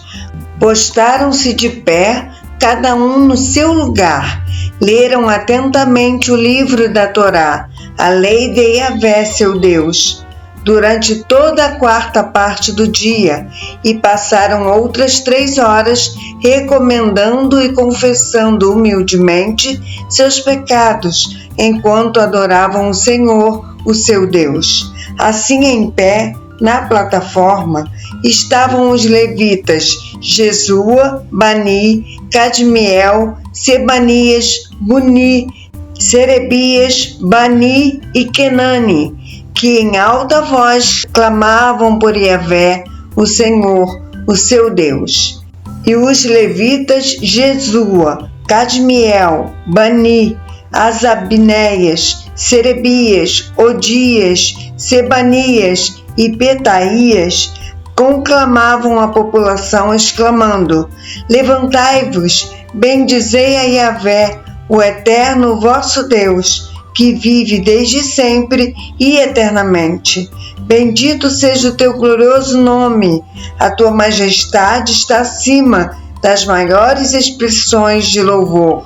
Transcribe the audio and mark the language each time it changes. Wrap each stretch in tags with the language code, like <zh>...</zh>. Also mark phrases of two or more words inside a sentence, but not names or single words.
<pt>Postaram-se de pé, cada um no seu lugar, leram atentamente o livro da Torá, a lei de Yahvé, seu Deus, durante toda a 4ª parte do dia, e passaram outras 3 horas recomendando e confessando humildemente seus pecados, enquanto adoravam o Senhor, o seu Deus. Assim, em pé, na plataforma, estavam os levitas Jesua, Bani, Cadmiel, Sebanias, Buni, Serebias, Bani e Kenani, que em alta voz clamavam por Yahvé, o Senhor, o seu Deus. E os levitas Jesua, Cadmiel, Bani, Asabneias, Serebias, Odias, Sebanias e Petaías conclamavam a população, exclamando: levantai-vos, bendizei a Yahvé, o eterno vosso Deus, que vive desde sempre e eternamente. Bendito seja o teu glorioso nome, a tua majestade está acima das maiores expressões de louvor.</pt>